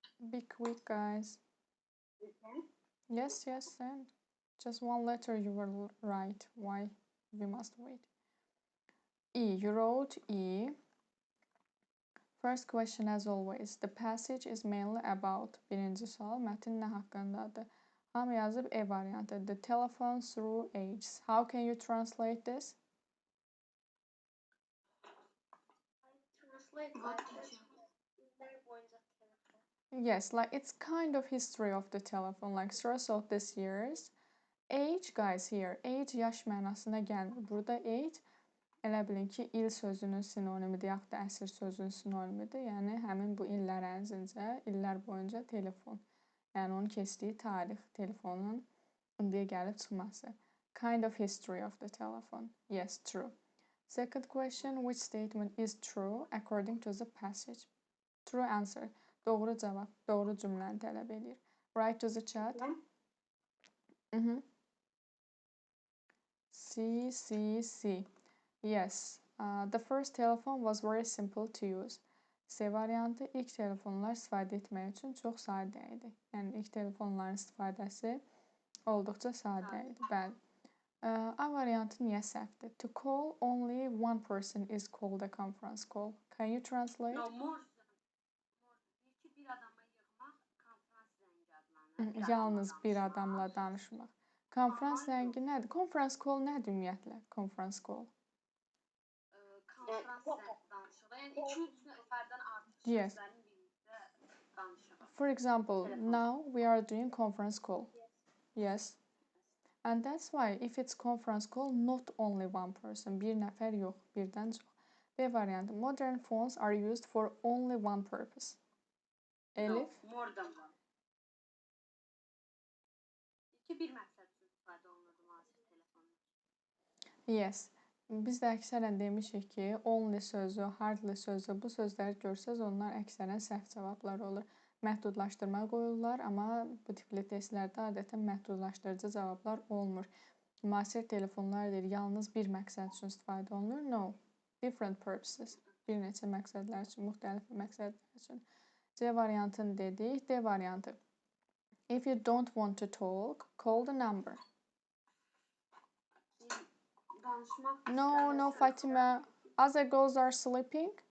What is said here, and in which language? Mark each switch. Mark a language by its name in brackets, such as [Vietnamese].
[English] Be quick, guys. Listen. Yes, send. Just one letter you will write. Why we must wait? E. You wrote E. First question as always. The passage is mainly about. [Azerbaijani] Birinci sual mətin nə haqqındadır? Hamı yazıb E variantı. [English] The telephone through ages. How can you translate this? Translate Yes, like it's kind of history of the telephone, like source of this years. Age, guys, here. [Azerbaijani] Age yaş mənasına gəlmir. Burada age elə bilin ki, il sözünün sinonimidir, yaxud da əsr sözünün sinonimidir. Yəni həmin bu illər ərzincə, illər boyunca telefon. Yəni onun keçdiyi tarix, telefonun indiyə gəlib çıxması. [English] Kind of history of the telephone. Yes, true. Second question, which statement is true according to the passage? True answer. [Azerbaijani] Doğru cavab, doğru cümləni tələb edir. [English] Write to the chat. C. Yes. The first telephone was very simple to use. [Azerbaijani] C variantı ilk telefonlar istifadə etmək üçün çox sadə idi. Yəni ilk telefonların istifadəsi olduqca sadə idi. Bəli. A variantı niyə səhvdir? [English] To call only one person is called a conference call. Can you translate? No, more. [Azerbaijani] Bir adama yığmaq konferans zəngi adlanır. Yalnız bir adamla danışmaq. Konferans zəngi nədir? Conference call nədir ümumiyyətlə? [English] Conference call. [Azerbaijani] Konferans danışığı. Yəni 2-3 nəfərdən artıq [English] Yes. [Azerbaijani] şəxslərin birlikdə danışığı. [English] For example, now we are doing conference call. Yes. And that's why if it's conference call, not only one person. [Azerbaijani] Bir nəfər yox, birdən çox. B variantı. [English] Modern phones are used for only one purpose. Elif? No, more than one. [Azerbaijani] Bir məqsəd üçün istifadə olunur müasir telefonlar. [English] Yes. [Azerbaijani] Biz də əksərən demişik ki, only sözü, hardly sözü, bu sözləri görsəz, onlar əksərən səhv cavablar olur. Məhdudlaşdırma qoyurlar, amma bu tipli testlərdə adətən məhdudlaşdırıcı cavablar olmur. Müasir telefonlar deyir, yalnız bir məqsəd üçün istifadə olunur. [English] No, different purposes. [Azerbaijani] Bir neçə məqsədlər üçün, müxtəlif məqsədlər üçün. C variantını dedik. D variantı. [English] If you don't want to talk, call the number. No, Fatima. Other girls are sleeping.